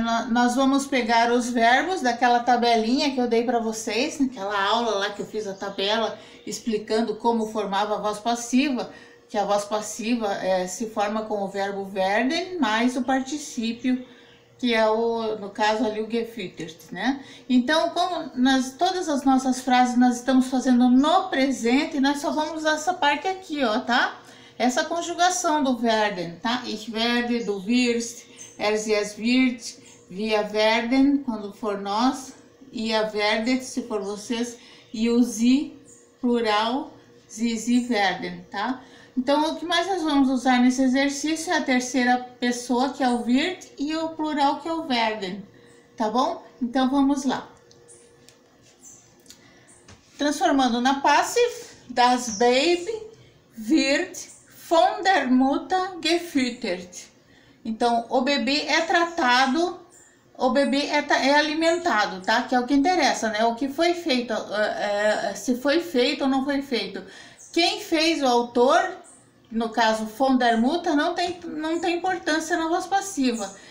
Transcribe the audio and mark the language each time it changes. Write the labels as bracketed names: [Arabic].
[Portuguese] Nós vamos pegar os verbos daquela tabelinha que eu dei para vocês, naquela aula lá que eu fiz a tabela explicando como formava a voz passiva, que a voz passiva se forma com o verbo werden mais o particípio, que é no caso ali o gefüttert, né? Então, como todas as nossas frases nós estamos fazendo no presente, nós só vamos usar essa parte aqui, ó, tá? Essa conjugação do werden, tá? [German] Ich werde, du wirst, sie, es wird, wir werden, [Portuguese] quando for nós, [German] ihr werdet, [Portuguese] se for vocês, [German] e o sie, plural, sie werden, tá? [Portuguese] Então, o que mais nós vamos usar nesse exercício é a terceira pessoa, que é o wird, e o plural, que é o werden, tá bom? Então, vamos lá. Transformando na passive, [German] das Baby wird von der Mutter gefüttert. [Portuguese] Então, o bebê é tratado, o bebê é alimentado, tá? Que é o que interessa, né? O que foi feito, se foi feito ou não foi feito. Quem fez o autor, no caso, [German] von der Mutter, [Portuguese] não tem importância na voz passiva.